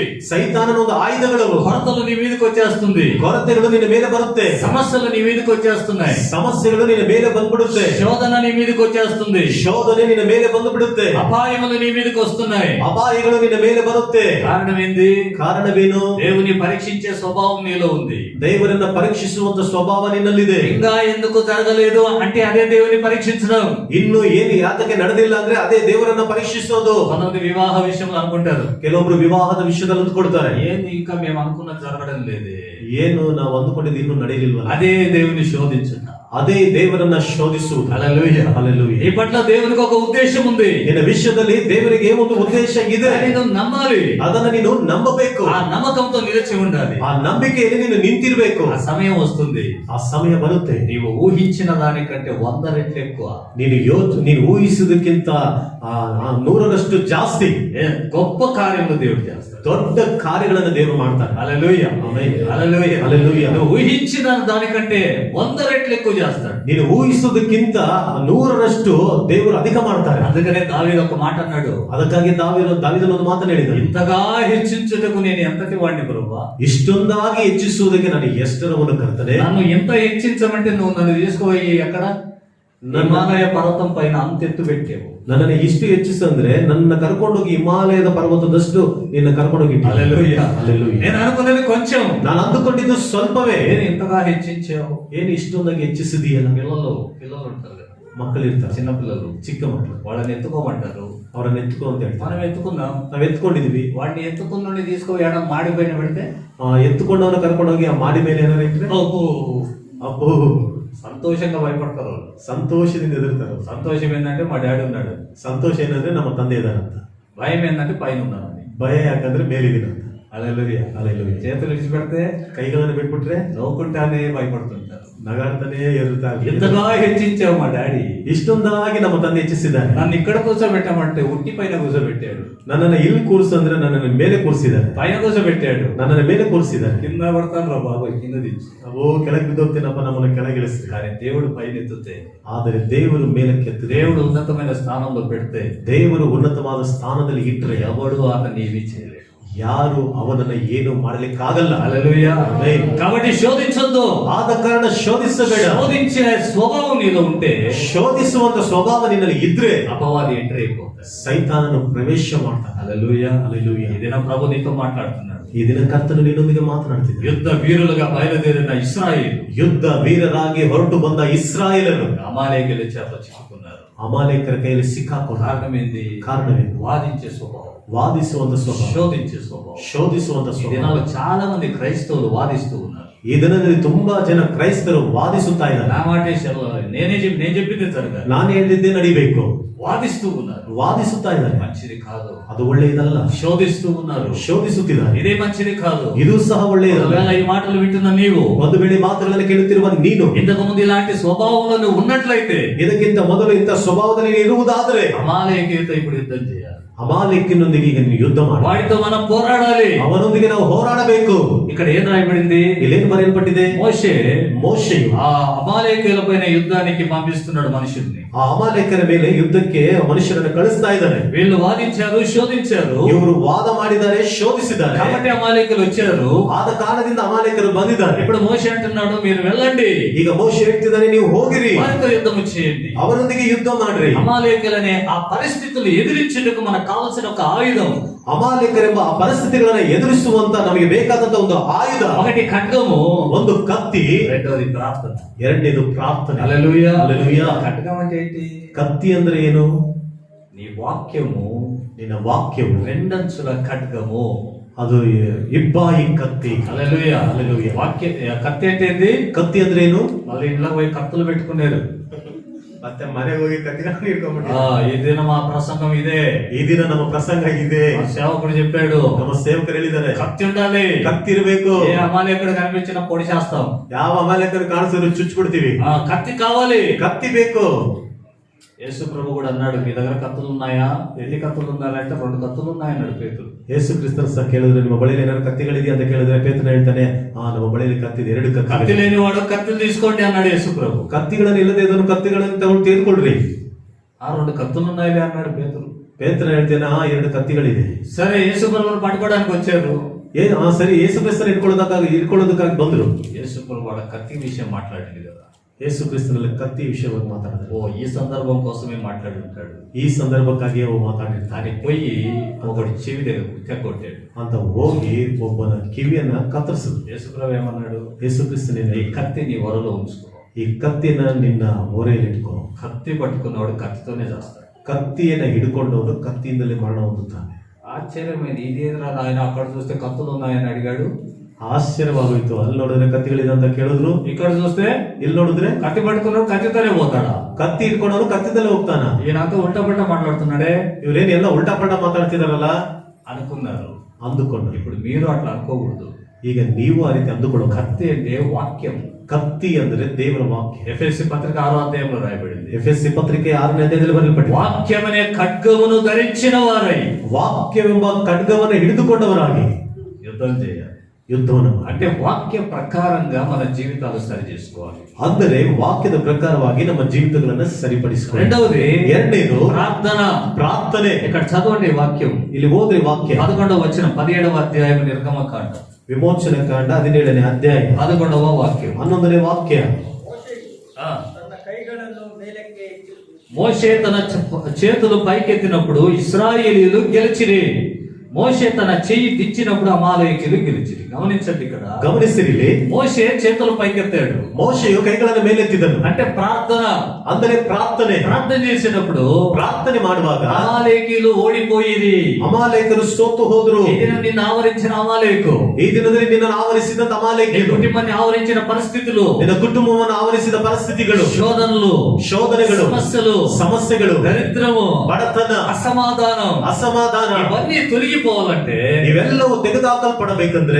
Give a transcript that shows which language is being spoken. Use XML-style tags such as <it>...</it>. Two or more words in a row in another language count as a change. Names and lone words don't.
<kn>ಸೈತಾನನ ಒಂದು ಆಯುಧಗಳು.</kn> <te>కొరతలు నీ మీదకి వచ్చేస్తుంది.</te> <kn>ಕೊರತೆಗಳು ನಿನ್ನ ಮೇಲೆ ಬರುತ್ತೆ.</kn> <te>సమస్యలు నీ మీదకి వచ్చేస్తున్నాయి.</te> <kn>ಸಮಸ್ಯೆಗಳು ನಿನ್ನ ಮೇಲೆ ಬಂದ್ಬಿಡುತ್ತೆ.</kn> <te>శోధన నీ మీదకి వచ్చేస్తుంది.</te> <kn>ಶೋಧನೆ ನಿನ್ನ ಮೇಲೆ ಬಂದ್ಬಿಡುತ್ತೆ.</kn> <te>అపాయములు నీ మీదకి వస్తున్నాయి.</te> <kn>ಅಪಾಯಗಳು ನಿನ್ನ ಮೇಲೆ ಬರುತ್ತೆ.</kn> <te>కారణం ఏంది?</te> <kn>ಕಾರಣವೇನು?</kn> <te>దేవుని పరీక్షించే స్వభావం నీలో ఉంది.</te> <kn>ದೇವರನ್ನ ಪರೀಕ್ಷಿಸುವಂತ ಸ್ವಭಾವ ನಿನ್ನಲ್ಲಿದೆ.</kn> <te>ఇంకా ఎందుకు జరగలేదు అంటే అదే దేవుని పరీక్షించడం.</te> <kn>ಇನ್ನು ಏನು ಯಾತಕ್ಕೆ ನಡೆದಿಲ್ಲ ಅಂದ್ರೆ ಅದೇ ದೇವರನ್ನ ಪರೀಕ್ಷಿಸೋದು.</kn> <te>కొంతమంది వివాహ విషయంలో అనుకుంటారు,</te> <kn>ಕೆಲವೊಬ್ರು ವಿವಾಹದ ವಿಷಯದಲ್ಲಿ ಅಂದುಕೊಡ್ತಾರೆ,</kn> <te>ఏంది ఇంకా మేము అనుకున్నది జరగడం లేదే,</te> <kn>ಏನು ನಾವು ಅಂದುಕೊಂಡಿದ್ದು ಇನ್ನೂ ನಡೆಯಲಿಲ್ವಲ್ಲ.</kn> <te>అదే దేవుని శోధించుట.</te> <kn>ಅದೇ ದೇವರನ್ನ ಶೋಧಿಸುವುದು.</kn> <te>హల్లెలూయా. హల్లెలూయా. ఈ పట్ల దేవునికి ఒక ఉద్దేశం ఉంది.</te> <kn>ನಿನ್ನ ವಿಷಯದಲ್ಲಿ ದೇವರಿಗೆ ಒಂದು ಉದ್ದೇಶ ಇದೆ.</kn> <te>నీవు నమ్మాలి.</te> <kn>ಅದನ್ನ ನೀನು ನಂಬಬೇಕು.</kn> <te>ఆ నమ్మకంతో నిలిచి ఉండాలి.</te> <kn>ಆ ನಂಬಿಕೆಯಲ್ಲಿ ನೀನು ನಿಂತಿರ್ಬೇಕು.</kn> <te>ఆ సమయం వస్తుంది,</te> <kn>ಆ ಸಮಯ ಬರುತ್ತೆ.</kn> <te>నీవు ఊహించిన దానికంటే 100 రెట్లు ఎక్కువ,</te> <kn>ನೀನು ಊಹಿಸುವುದಕ್ಕಿಂತ 100ರಷ್ಟು ಜಾಸ್ತಿ</kn> <te>గొప్ప కార్యములు దేవుడు చేస్తాడు.</te> <kn>ದೊಡ್ಡ ಕಾರ್ಯಗಳನ್ನು ದೇವರು ಮಾಡ್ತಾರೆ.</kn> <te>హల్లెలూయా.</te> <kn>ಆಮೆನ್.</kn> <te>హల్లెలూయా. హల్లెలూయా. నువ్వు ఊహించిన దానికంటే 100 రెట్లు ఎక్కువ చేస్తాడు.</te> <kn>ನೀನು ಊಹಿಸುವುದಕ್ಕಿಂತ 100ರಷ್ಟು ದೇವರು ಅಧಿಕ ಮಾಡ್ತಾರೆ.</kn> <te>అందుకనే దావీదు ఒక మాట అన్నాడు,</te> <kn>ಅದಕ್ಕಾಗಿ ದಾವೀದನು ಒಂದು ಮಾತನ್ನು ಹೇಳಿದ,</kn> <te>ఇంతగా హెచ్చించుటకు నేను ఎంతటి వాడిని ప్రభువా,</te> <kn>ಇಷ್ಟೊಂದಾಗಿ ಹೆಚ್ಚಿಸುವುದಕ್ಕೆ ನಾನು ಎಷ್ಟರವನ್ನು ಕರ್ತನೆ.</kn> <te>నన్ను ఎంత హెచ్చించమంటే నువ్వు నన్ను తీసుకుపోయి ఎక్కడ హిమాలయ పర్వతం పైన అంత ఎత్తు పెట్టావు.</te> <kn>ನನ್ನನ್ನು ಇಷ್ಟು ಹೆಚ್ಚಿಸಂದ್ರೆ ನನ್ನ ಕರ್ಕೊಂಡೋಗಿ ಹಿಮಾಲಯದ ಪರ್ವತದಷ್ಟು ನಿನ್ನ ಕರ್ಕೊಂಡೋಗಿ.</kn> <te>హల్లెలూయా. హల్లెలూయా. నేను అనుకున్నది కొంచెం,</te> <kn>ನಾನು ಅಂದುಕೊಂಡಿದ್ದು ಸ್ವಲ್ಪವೇ.</kn> <te>నేను ఇంతగా హెచ్చించావు.</te> <kn>ಏನು ಇಷ್ಟೊಂದಾಗಿ ಹೆಚ್ಚಿಸಿದೀಯಲ್ಲ.</kn> <te>పిల్లలు ఉంటారు కదా,</te> <kn>ಮಕ್ಕಳು ಇರ್ತಾರೆ,</kn> <te>చిన్న పిల్లలు,</te> <kn>ಚಿಕ್ಕ ಮಕ್ಕಳು,</kn> <te>వాళ్ళని ఎత్తుకోమంటారు.</te> <kn>ಅವರನ್ನ ಎತ್ಕೊ ಅಂತ ಹೇಳ್ತಾರೆ.</kn> <te>మనం ఎత్తుకుందాం.</te> <kn>ನಾವ್ ಎತ್ಕೊಂಡಿದೀವಿ.</kn> <te>వాడిని ఎత్తుకుని తీసుకుపోయి ఏడ మాడిపోయిన పెడితే</te> <kn>ಎತ್ತುಕೊಂಡವನ್ನ ಕರ್ಕೊಂಡೋಗಿ ಆ ಮಾಡಿ ಮೇಲೆ ಏನಾರು ಇಟ್ರೆ ಅಪ್ಪೋ</kn> <te>సంతోషంగా భయపడతారు వాళ్ళు.</te> <kn>ಸಂತೋಷದಿಂದ ಎದುರ್ತಾರೆ.</kn> <te>సంతోషం ఏంటంటే మా డాడీ ఉన్నాడు,</te> <kn>ಸಂತೋಷ ಏನಂದ್ರೆ ನಮ್ಮ ತಂದೆ ಇದಾರಂತ.</kn> <te>భయం ఏంటంటే పైన ఉన్నానని.</te> <kn>ಭಯ ಯಾಕಂದ್ರೆ ಮೇಲಿದ್ದೀನಂತ.</kn> <te>హల్లెలూయా. హల్లెలూయా. చేతులు విడిచిపెడితే</te> <kn>ಕೈಗಳನ್ನು ಬಿಟ್ಬಿಟ್ರೆ</kn> <te>నవ్వుకుంటానే భయపడుతుంటారు.</te> <kn>ನಗಾಡ್ತಾನೆ ಇರುತ್ತಾರೆ.</kn> <te>ఎంతగా హెచ్చించావు మా డాడీ,</te> <kn>ಇಷ್ಟೊಂದಾಗಿ ನಮ್ಮ ತಂದೆ ಹೆಚ್ಚಿಸಿದ್ದಾರೆ.</kn> <te>నన్ను ఇక్కడ కూర్చోబెట్టామంటే ఉట్టి పైన కూర్చోబెట్టాడు,</te> <kn>ನನ್ನನ್ನು ಇಲ್ಲಿ ಕೂರಿಸು ಅಂದ್ರೆ ನನ್ನನ್ನು ಮೇಲೆ ಕೂರಿಸಿದ್ದಾರೆ.</kn> <te>పైన కూర్చోబెట్టాడు,</te> <kn>ನನ್ನನ್ನು ಮೇಲೆ ಕೂರಿಸಿದ್ದಾರೆ.</kn> <te>కింద పడతాను రా బాబు, కింద దించు.</te> <kn>ನಾವು ಕೆಳಗೆ ಬಿದ್ದೋಗ್ತೀನಪ್ಪ, ನಮ್ಮನ್ನು ಕೆಳಗಿಳಿಸಿ.</kn> <te>కానీ దేవుడు పైన ఎత్తుతే,</te> <kn>ಆದರೆ ದೇವರು ಮೇಲಕ್ಕೆ ಎತ್ತಿದೆ.</kn> <te>దేవుడు ఉన్నతమైన స్థానంలో పెడితే</te> <kn>ದೇವರು ಉನ್ನತವಾದ ಸ್ಥಾನದಲ್ಲಿ ಇಟ್ಟರೆ</kn> <te>ఎవడు అతన్ని ఏమీ చేయలేడు.</te> <kn>ಯಾರು ಅವನನ್ನ ಏನು ಮಾಡಲಿಕ್ಕಾಗಲ್ಲ.</kn> <te>హల్లెలూయా. ఆమేన్. కాబట్టి శోధించొద్దు.</te> <kn>ಆದ ಕಾರಣ ಶೋಧಿಸಬೇಡ.</kn> <te>శోధించే స్వభావం నీలో ఉంటే</te> <kn>ಶೋಧಿಸುವಂತ ಸ್ವಭಾವ ನಿನ್ನಲ್ಲಿ ಇದ್ರೆ</kn> <te>అపవాది ఎంటర్ అయిపోతాడు,</te> <kn>ಸೈತಾನನು ಪ್ರವೇಶ ಮಾಡ್ತಾನೆ.</kn> <te>హల్లెలూయా. హల్లెలూయా. ఈ దినం ప్రభు నీతో మాట్లాడుతున్నాడు.</te> <kn>ಈ ದಿನ ಕರ್ತನು ನಿನ್ನೊಂದಿಗೆ ಮಾತನಾಡ್ತಿದ್ದ.</kn> <te>యుద్ధ వీరులుగా బయలుదేరిన ఇశ్రాయేలు</te> <kn>ಯುದ್ಧ ವೀರರಾಗಿ ಹೊರಟು ಬಂದ ಇಸ್ರಾಯೇಲರು</kn> <te>అమాలేకీయుల చేతిలో చిక్కుకున్నారు.</te> <kn>ಅಮಾಲೇಕರ ಕೈಯಲ್ಲಿ ಸಿಕ್ಕಾಕೊಂಡ</kn> <te>కారణం ఏంది?</te> <kn>ಕಾರಣವೇನು?</kn> <te>వాదించే స్వభావం,</te> <kn>ವಾದಿಸುವಂತ ಸ್ವಭಾವ,</kn> <te>శోధించే స్వభావం.</te> <kn>ಶೋಧಿಸುವಂತ</kn> <te>ఈ</te> <kn>ಸ್ವಭಾವ.</kn> <te>దినాల్లో చాలా మంది క్రైస్తవులు వాదిస్తూ ఉన్నారు.</te> <kn>ಈ ದಿನದಲ್ಲಿ ತುಂಬಾ ಜನ ಕ್ರೈಸ್ತರು ವಾದಿಸುತ್ತಾ ಇದ್ದಾರೆ.</kn> <te>నా మాటే సెలవు, నేను చెప్పింది జరగాలి.</te> <kn>ನಾನು ಹೇಳಿದ್ದೆ ನಡಿಬೇಕು.</kn> <te>వాదిస్తూ ఉన్నారు.</te> <kn>ವಾದಿಸುತ್ತಾ ಇದ್ದಾರೆ.</kn> <te>మంచిది కాదు.</te> <kn>ಅದು ಒಳ್ಳೆಯದಲ್ಲ.</kn> <te>శోధిస్తూ ఉన్నారు.</te> <kn>ಶೋಧಿಸುತ್ತಿದ್ದಾರೆ.</kn> <te>ఇదే మంచిది కాదు.</te> <kn>ಇದು ಸಹ ಒಳ್ಳೆಯದಲ್ಲ.</kn> <te>ఒకవేళ ఈ మాటలు వింటున్న నీవు</te> <kn>ಒಂದು ವೇಳೆ ಮಾತುಗಳನ್ನು ಕೇಳುತ್ತಿರುವ ನೀನು</kn> <te>ఇంతకు ముందు ఇలాంటి స్వభావంలో నువ్వు ఉన్నట్లయితే</te> <kn>ಇದಕ್ಕಿಂತ ಮೊದಲು ಇಂಥ ಸ್ವಭಾವದಲ್ಲಿ ನೀನು ಇರುವುದಾದರೆ</kn> <te>అమాలేకీయులతో ఇప్పుడు యుద్ధం చేయాలి.</te> <kn>ಅಮಾಲೇಕಿನೊಂದಿಗೆ ಈಗ ನೀನು ಯುದ್ಧ ಮಾಡಿ</kn> <te>వాడితో మనం పోరాడాలి.</te> <kn>ಅವನೊಂದಿಗೆ ನಾವು ಹೋರಾಡಬೇಕು.</kn> <te>ఇక్కడ ఏం రాయబడింది?</te> <kn>ಇಲ್ಲೇನು ಬರೆಯಲ್ಪಟ್ಟಿದೆ?</kn> <te>మోషే</te> <kn>ಮೋಶೆಯು</kn> <te>ఆ అమాలేకీయుల పైన యుద్ధానికి పంపిస్తున్నాడు మనుషుల్ని.</te> <kn>ಆ ಅಮಾಲೇಕರ ಮೇಲೆ ಯುದ್ಧಕ್ಕೆ ಮನುಷ್ಯರನ್ನು ಕಳಿಸ್ತಾ ಇದ್ದಾರೆ.</kn> <te>వీళ్ళు వాదించారు, శోధించారు.</te> <kn>ಇವರು ವಾದ ಮಾಡಿದ್ದಾರೆ, ಶೋಧಿಸಿದ್ದಾರೆ.</kn> <te>కాబట్టి అమాలేకీయులు వచ్చారు.</te> <kn>ಆದ ಕಾರಣದಿಂದ ಅಮಾಲೇಕರು ಬಂದಿದ್ದಾರೆ.</kn> <te>ఇప్పుడు మోషే అంటున్నాడు, మీరు వెళ్ళండి,</te> <kn>ಈಗ ಮೋಶೆ ಹೇಳ್ತಿದ್ದಾನೆ, ನೀವು ಹೋಗಿರಿ,</kn> <te>వారితో యుద్ధం చేయండి.</te> <kn>ಅವರೊಂದಿಗೆ ಯುದ್ಧ ಮಾಡ್ರಿ.</kn> <te>అమాలేకీయులనే ఆ పరిస్థితులు ఎదిరించుటకు మనకు కావాల్సిన ఒక ఆయుధం,</te> <kn>ಅಮಾಲೇಕರೆಂಬ ಆ ಪರಿಸ್ಥಿತಿಗಳನ್ನ ಎದುರಿಸುವಂತ ನಮಗೆ ಬೇಕಾದಂತ ಒಂದು ಆಯುಧ,</kn> <te>ఒకటి ఖడ్గము,</te> <kn>ಒಂದು ಕತ್ತಿ,</kn> <te>రెండోది ప్రార్థన.</te> <kn>ಎರಡನೇದು ಪ್ರಾರ್ಥನೆ.</kn> <te>హల్లెలూయా.</te> <kn>ಹಲ್ಲೆಲೂಯಾ.</kn> <te>ఖడ్గం అంటే ఏంటి?</te> <kn>ಕತ್ತಿ ಅಂದ್ರೆ ಏನು?</kn> <te>నీ వాక్యము</te> <kn>ನಿನ್ನ ವಾಕ್ಯವು</kn> <te>రెండంచుల ఖడ్గము.</te> <kn>ಅದು ಇಬ್ಬಾಯಿ ಕತ್ತಿ.</kn> <te>హల్లెలూయా. హల్లెలూయా. కత్తి అంటే ఏంది?</te> <kn>ಕತ್ತಿ ಅಂದ್ರೆ ಏನು?</kn> <te>మళ్ళీ ఇంట్లో పోయి కత్తులు పెట్టుకున్నారు.</te> <kn>ಮತ್ತೆ ಮನೆಗೆ ಹೋಗಿ ಕತ್ತಿಗಳನ್ನು ಹಿಡ್ಕೊಂಡ್ಬಿಟ್ಟು</kn> <te>ఈ దిన మా ప్రసంగం ఇదే,</te> <kn>ಈ ದಿನ ನಮ್ಮ ಪ್ರಸಂಗ ಇದೆ.</kn> <te>మా సేవకుడు చెప్పాడు,</te> <kn>ನಮ್ಮ ಸೇವಕರು ಹೇಳಿದ್ದಾರೆ,</kn> <te>కత్తి ఉండాలి.</te> <kn>ಕತ್ತಿ ಇರಬೇಕು.</kn> <te>ఏ అమాలేకుడు కనిపించిన పొడి చేస్తాం.</te> <kn>ಯಾವ ಅಮಾಲೇಕರು ಕಾಣಿಸಿದ್ರು ಚುಚ್ಚಿಬಿಡ್ತೀವಿ.</kn> <te>కత్తి కావాలి,</te> <kn>ಕತ್ತಿ ಬೇಕು.</kn> <te>యేసు ప్రభు కూడా అన్నాడు, మీ దగ్గర కత్తులు ఉన్నాయా? ఎన్ని కత్తులు ఉన్నాయంటే 2 కత్తులు ఉన్నాయన్నాడు పేతురు.</te> <kn>ಯೇಸು ಕ್ರಿಸ್ತನ ಸಹ ಕೇಳಿದ್ರೆ, ನಿಮ್ಮ ಬಳಿಯಲ್ಲಿ ಏನಾದ್ರು ಕತ್ತಿಗಳಿದೆಯಾ ಅಂತ ಕೇಳಿದ್ರೆ ಪೇತ್ರನ ಹೇಳ್ತಾನೆ, ನಮ್ಮ ಬಳಿಯಲ್ಲಿ ಕತ್ತಿದೆ, 2</kn> <te>కత్తి</te> <kn>ಕತ್ತಿ.</kn> <te>లేని వాడు కత్తులు తీసుకోండి అన్నాడు యేసు ప్రభు.</te> <kn>ಕತ್ತಿಗಳನ್ನು ಇಲ್ಲದೆ ಇದನ್ನು ಕತ್ತಿಗಳನ್ನು ತಗೊಂಡು ತೆಗೆದುಕೊಳ್ರಿ.</kn> <te>2 కత్తులు ఉన్నాయిలే అన్నాడు పేతురు.</te> <kn>ಪೇತ್ರ ಹೇಳ್ತೇನೆ, 2 ಕತ್ತಿಗಳಿದೆ.</kn> <te>సరే, యేసు ప్రభువును పట్టుకోవడానికి వచ్చారు.</te> <kn>ಸರಿ, ಯೇಸು ಕ್ರಿಸ್ತನ ಇಟ್ಕೊಳ್ಳೋದಕ್ಕಾಗಿ ಬಂದ್ರು.</kn> <te>యేసు ప్రభు వాళ్ళ కత్తి విషయం మాట్లాడింది కదా.</te> <kn>ಯೇಸು ಕ್ರಿಸ್ತನಲ್ಲಿ ಕತ್ತಿ ವಿಷಯವಾಗಿ ಮಾತಾಡಿದ್ರು.</kn> <te>ఈ సందర్భం కోసమే మాట్లాడి ఉంటాడు.</te> <kn>ಈ ಸಂದರ್ಭಕ್ಕಾಗಿ ಅವು ಮಾತಾಡಿರ್ತಾರೆ.</kn> <te>అని పోయి ఒకటి చెవి దగ్గర తెగొట్టాడు.</te> <kn>ಅಂತ ಹೋಗಿ ಒಬ್ಬನ ಕಿವಿಯನ್ನ ಕತ್ತರಿಸಿದ್ರು.</kn> <te>యేసుప్రభు ఏమన్నాడు?</te> <kn>ಯೇಸು ಕ್ರಿಸ್ತನಿಂದ</kn> <te>ఈ కత్తి నీ వరలో ఉంచుకో.</te> <kn>ಈ ಕತ್ತಿನ ನಿನ್ನ ಓರೆಯಲ್ಲಿ ಇಟ್ಕೋ.</kn> <te>కత్తి పట్టుకున్నవాడు కత్తితోనే చేస్తాడు.</te> <kn>ಕತ್ತಿಯನ್ನ ಹಿಡ್ಕೊಂಡವನು ಕತ್ತಿಯಿಂದಲೇ ಮರಣ ಹೊಂದುತ್ತಾನೆ.</kn> <te>ఆశ్చర్యమైంది, ఇదేంద్రా ఆయన అక్కడ చూస్తే కత్తులు ఉన్నాయని అడిగాడు.</te> <kn>ಆಶ್ಚರ್ಯವಾಗೋಯ್ತು. ಅಲ್ಲಿ ನೋಡಿದ್ರೆ ಕತ್ತಿಗಳಿದೆ ಅಂತ ಕೇಳಿದ್ರು,</kn> <te>ఇక్కడ చూస్తే</te> <kn>ಇಲ್ಲಿ ನೋಡಿದ್ರೆ</kn> <te>కత్తి పట్టుకున్నాడు కత్తితోనే పోతాడా?</te> <kn>ಕತ್ತಿ ಇಟ್ಕೊಂಡವನು ಕತ್ತಿದಲ್ಲೇ ಹೋಗ್ತಾನ.</kn> <te>ఈయనంతా</te> <hi>उल्टा पल्टा</hi> <te>మాట్లాడుతున్నాడే</te> <kn>ಇವ್ರೇನ್ ಎಲ್ಲ</kn> <hi>उल्टा पल्टा</hi> <kn>ಮಾತಾಡ್ತಿದಾರಲ್ಲ</kn> <te>అనుకున్నారు.</te> <kn>ಅಂದುಕೊಂಡು.</kn> <te>ఇప్పుడు మీరు అట్లా అనుకోకూడదు.</te> <kn>ಈಗ ನೀವು ಆ ರೀತಿ ಅಂದುಕೊಳ್ಳೋ.</kn> <te>కత్తి అంటే వాక్యం.</te> <kn>ಕತ್ತಿ ಅಂದ್ರೆ ದೇವರ ವಾಕ್ಯ.</kn> <te>ఎఫెసీ పత్రిక 6వ అధ్యాయంలో రాయబడింది.</te> <kn>ಎಫೆಸಿ ಪತ್ರಿಕೆ 6ನೇ ಅಧ್ಯಾಯದಲ್ಲಿ ಬರೆಯಲ್ಪಟ್ಟಿದೆ,</kn> <te>వాక్యమనే ఖడ్గమును ధరించిన వారై</te> <kn>ವಾಕ್ಯವೆಂಬ ಖಡ್ಗವನ್ನು ಹಿಡಿದುಕೊಂಡವರಾಗಿ</kn> <te>యుద్ధం చేయాలి.</te> <kn>ಯುದ್ಧವನ್ನು</kn> <te>అంటే వాక్య ప్రకారంగా మన జీవితాలు సరి చేసుకోవాలి.</te> <kn>ಅಂದರೆ ವಾಕ್ಯದ ಪ್ರಕಾರವಾಗಿ ನಮ್ಮ ಜೀವಿತಗಳನ್ನು ಸರಿಪಡಿಸಿಕೊಳ್ಳಿ.</kn> <te>రెండవది,</te> <kn>ಎರಡನೇದು</kn> <te>ప్రార్థన.</te> <kn>ಪ್ರಾರ್ಥನೆ.</kn> <te>ఇక్కడ చదవండి వాక్యం.</te> <kn>ಇಲ್ಲಿ ಓದ್ರಿ ವಾಕ್ಯ.</kn> <te>11వ వచనం 17వ అధ్యాయం నిర్గమకాండ</te> <kn>ವಿಮೋಚನ ಕಾಂಡ 17ನೇ ಅಧ್ಯಾಯ</kn> <te>11వ వాక్యం.</te> <kn>11ನೇ ವಾಕ್ಯ.</kn> <te>మోషే ఆ,</te> <kn>ತನ ಕೈಗಳನ್ನು ಮೇಲಕ್ಕೆ ಎತ್ತಿ</kn> <te>మోషే తన చేతులు పైకెత్తినప్పుడు ఇశ్రాయేలీయులు గెలిచిరి. మోషే తన చెయ్యి దించినప్పుడు అమాలేకీయులు గెలిచిరి. గమనించండి ఇక్కడ.</te> <kn>ಗಮನಿಸಿರಿ, ಇಲ್ಲಿ</kn> <te>మోషే చేతులు పైకెత్తాడు.</te> <kn>ಮೋಶೆಯು ಕೈಗಳನ್ನು ಮೇಲೆತ್ತಿದನು.</kn> <te>అంటే ప్రార్థన.</te> <kn>ಅಂದರೆ ಪ್ರಾರ್ಥನೆ</kn> <te>చేసినప్పుడు</te> <kn>ಪ್ರಾರ್ಥನೆ ಮಾಡುವಾಗ</kn> <te>అమాలేకీయులు ఓడిపోయిరి.</te> <kn>ಅಮಾಲೇಕರು ಸೋತು ಹೋದ್ರು.</kn> <te>ఈ దినం నిన్ను ఆవరించిన అమాలేకు,</te> <kn>ಈ ದಿನದಲ್ಲಿ ನಿನ್ನನ್ನು ಆವರಿಸಿದಂತ</kn> <te>నీ</te> <kn>ಅಮಾಲೇಕರು,</kn> <te>కుటుంబాన్ని ఆవరించిన పరిస్థితులు,</te> <kn>ನಿನ್ನ ಕುಟುಂಬವನ್ನು ಆವರಿಸಿದ ಪರಿಸ್ಥಿತಿಗಳು,</kn> <te>శోధనలు,</te> <kn>ಸಮಸ್ಯೆಗಳು,</kn> <te>దరిద్రము,</te> <kn>ಬಡತನ, ಅಸಮಾಧಾನ</kn> <te>ఇవన్నీ తొలగిపోవాలంటే</te> <kn>ಇವೆಲ್ಲವೂ ತೆಗೆದುಹಾಕಲ್ಪಡಬೇಕಂದ್ರೆ</kn>